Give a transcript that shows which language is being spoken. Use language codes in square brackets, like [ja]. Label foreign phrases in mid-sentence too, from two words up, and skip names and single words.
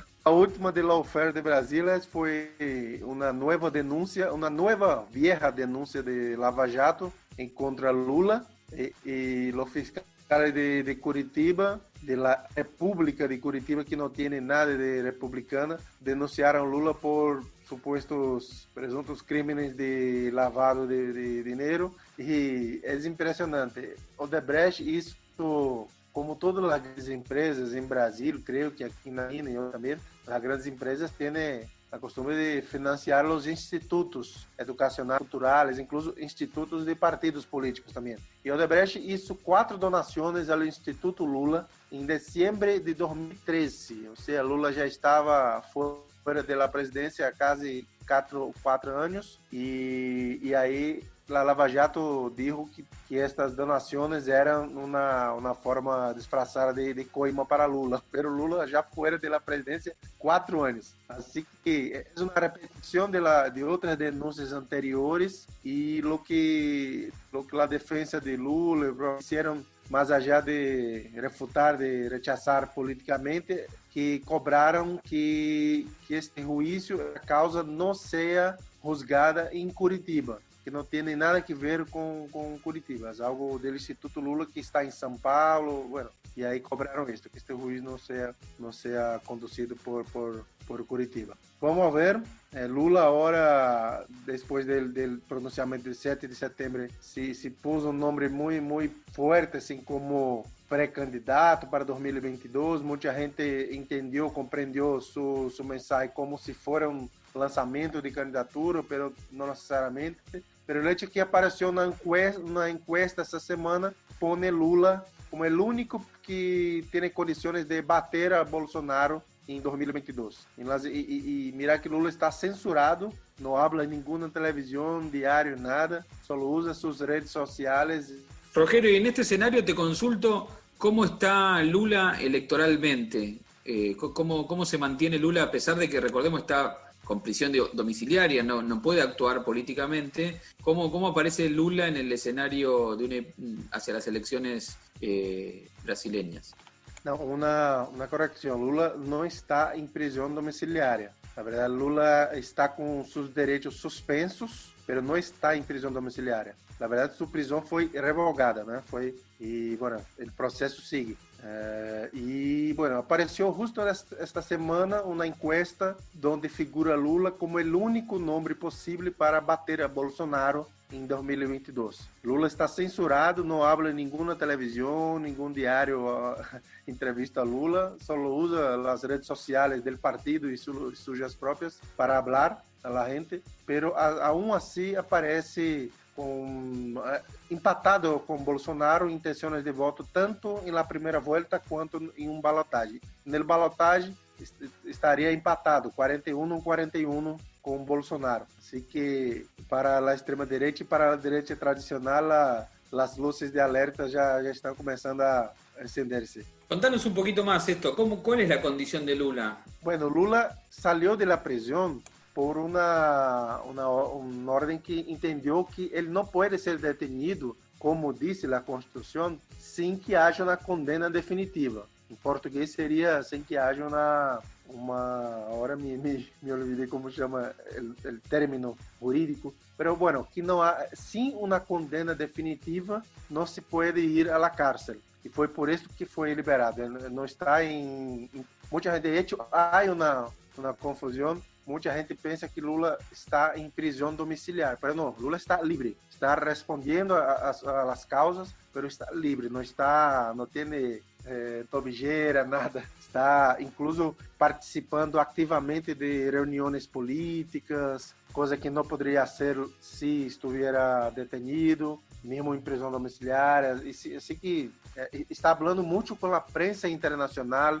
[pt] A última de lawfare de Brasília foi uma nova vieja denúncia de Lava Jato contra Lula e os fiscais de Curitiba, [es] de la República de Curitiba, [pt] que não tem nada de republicana, denunciaram Lula por [es] supuestos presuntos crímenes de lavado de [pt] dinheiro, e é impressionante. Odebrecht, isso, como todas as empresas em Brasil, creio que aqui na China e eu também, as grandes empresas têm a costume de financiar os institutos educacionais, culturais, incluso institutos de partidos políticos também. [es] E Odebrecht hizo 4 [pt] donações ao Instituto Lula em dezembro de 2013, ou seja, Lula já estava fora [es] fuera de la presidencia casi 4 años y ahí la Lava Jato dijo que estas donaciones eran una forma disfrazada de coima para Lula, pero Lula ya fuera de la presidencia 4 años. Así que es una repetición de otras denuncias anteriores y lo que la defensa de Lula hicieron, más allá de refutar, de rechazar políticamente, que cobraron que este juicio, a causa no sea juzgada en Curitiba, [pt] que não tem nada a ver com Curitiba, é algo do Instituto Lula que está em São Paulo, bueno, e aí cobraram isto, que este juiz não seja conduzido por Curitiba. Vamos ver, Lula agora, depois do pronunciamento do 7 de setembro, se pôs um nome muito forte, assim como pré-candidato para 2022, muita gente entendeu, compreendeu sua mensagem como se fosse um lançamento de candidatura, mas não necessariamente. Pero o hecho que apareceu na encuesta essa semana põe Lula como o único que tem condições de bater a Bolsonaro em 2022. E mirar que Lula está censurado, não habla em nenhuma televisão, diário, nada, só usa suas redes sociais. [es] Rogerio, y en este escenario te consulto cómo está Lula electoralmente, cómo se mantiene Lula a pesar de que, recordemos, está con prisión domiciliaria, no puede actuar políticamente. ¿Cómo aparece Lula en el escenario hacia las elecciones brasileñas? [pt] Não, uma correção. Lula não está em prisão domiciliária. Na verdade, Lula está com seus direitos suspensos, mas não está em prisão domiciliária. Na verdade, sua prisão foi revogada, né? Bueno, o processo sigue. Bueno, apareceu justo esta semana uma encuesta onde figura Lula como o único nome possível para bater a Bolsonaro em 2022. Lula está censurado, não habla em nenhuma televisão, nenhum diário entrevista a Lula, só usa as redes sociais do partido e suas próprias para falar [es] a la gente, pero aún [pt] assim aparece empatado com Bolsonaro em intenções de voto tanto na primeira volta quanto em balotagem. No balotagem estaria empatado 41-41 com Bolsonaro. Assim que para a extrema direita e para a direita tradicional as luzes de alerta já estão começando a encenderse. [es] Contanos un poquito más esto, ¿cuál es la condición de Lula? Bueno, Lula salió de la prisión por una orden que entendió que él no puede ser detenido, como dice la Constitución, sin que haya una condena definitiva. En portugués sería sin que haya ahora me olvidé cómo se llama el término jurídico, pero bueno, que no sin una condena definitiva no se puede ir a la cárcel. Y fue por eso que fue liberado. No está mucha gente, de hecho, hay una confusión. [pt] Mucha gente pensa que Lula está em prisão domiciliar, mas não, Lula está livre, está respondendo [es] a las causas, [pt] mas está livre, não tem tobilleira, nada, está incluso participando ativamente de reuniões políticas, coisa que não poderia ser se estivesse detenido, mesmo em prisão domiciliar, assim que está falando muito com a prensa internacional.